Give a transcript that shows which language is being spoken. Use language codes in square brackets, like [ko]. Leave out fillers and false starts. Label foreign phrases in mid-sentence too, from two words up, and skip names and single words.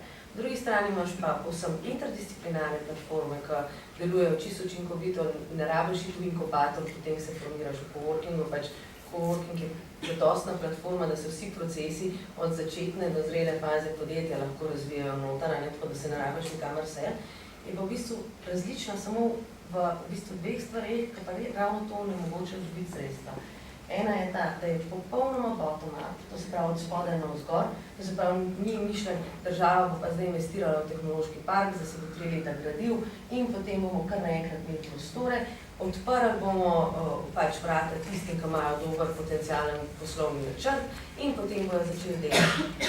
[sl] V drugi strani imaš pa povsem interdisciplinarne platforme, ki delujejo čisto učinkovito, ne rabiš iti v inkubator, potem se formiraš v coworkingu, pač coworking je zadostna platforma, da se vsi procesi od začetne do zrele faze podjetja lahko razvijajo noter, tako da se ne rabiš nikamor se. Je pa v bistvu različna samo v bistvu dveh stvareh, ki pa ravno to ne mogoče dobiti sredstva. Ena je ta, da je popolnoma bottom-up, to se pravi od spodaj na vzgor, to se pravi, ni mišljen, država bo pa zdaj investirala v tehnološki park, da se bo 3 leta gradil in potem bomo kar naenkrat imeli prostore, odprli bomo pač vrata tistim, ki imajo dober potencialen poslovni načrt in potem bodo začeli delati.